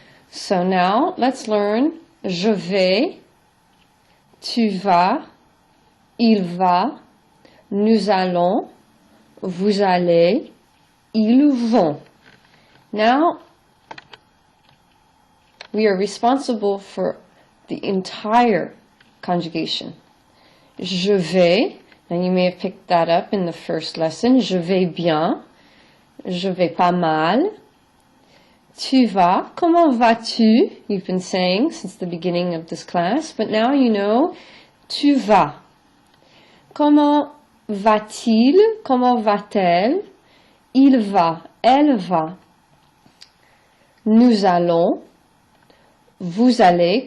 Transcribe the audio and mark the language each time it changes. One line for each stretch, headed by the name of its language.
English: So now let's learn
French: je vais, tu vas, il va, nous allons, vous allez, ils vont.
English: Now we are responsible for the entire conjugation.
French: Je vais,
English: and you may have picked that up in the first lesson.
French: Je vais bien, je vais pas mal. Tu vas, comment vas-tu?
English: You've been saying since the beginning of this class, but now you know
French: tu vas. Comment va-t-il? Comment va-t-elle? Il va, elle va. Nous allons. Vous allez.